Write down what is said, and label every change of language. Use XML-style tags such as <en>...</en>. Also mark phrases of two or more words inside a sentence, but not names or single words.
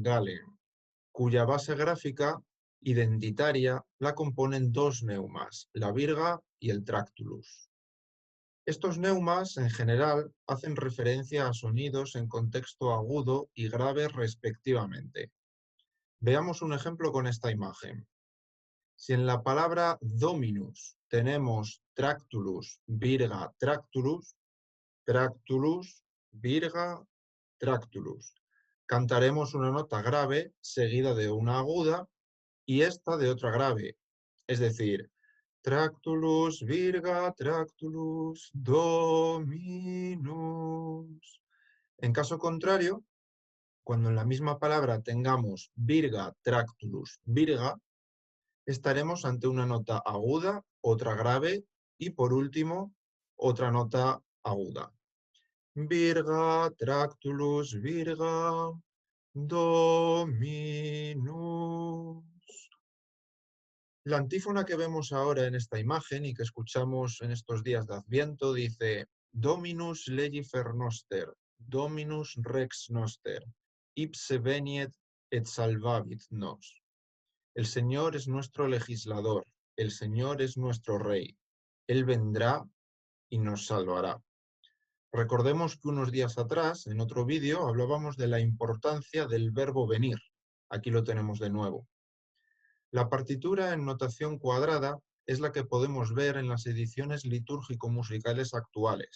<es>Gallen, cuya base gráfica identitaria la componen dos neumas, la virga y el tractulus. Estos neumas, en general, hacen referencia a sonidos en contexto agudo y grave respectivamente. Veamos un ejemplo con esta imagen. Si en la palabra dominus tenemos tractulus, virga, tractulus, tractulus, virga, tractulus, cantaremos una nota grave seguida de una aguda y esta de otra grave, es decir, tractulus, virga, tractulus, dominus. En caso contrario, cuando en la misma palabra tengamos virga, tractulus, virga, estaremos ante una nota aguda, otra grave y por último, otra nota aguda. Virga, tractulus, virga, dominus. La antífona que vemos ahora en esta imagen y que escuchamos en estos días de Adviento dice</es> <la>Dominus legifer noster, Dominus rex noster, ipse veniet et salvavit nos.</la> <es>El Señor es nuestro legislador, el Señor es nuestro Rey. Él vendrá y nos salvará. Recordemos que unos días atrás, en otro vídeo, hablábamos de la importancia del verbo venir. Aquí lo tenemos de nuevo. La partitura en notación cuadrada es la que podemos ver en las ediciones litúrgico-musicales actuales.</es>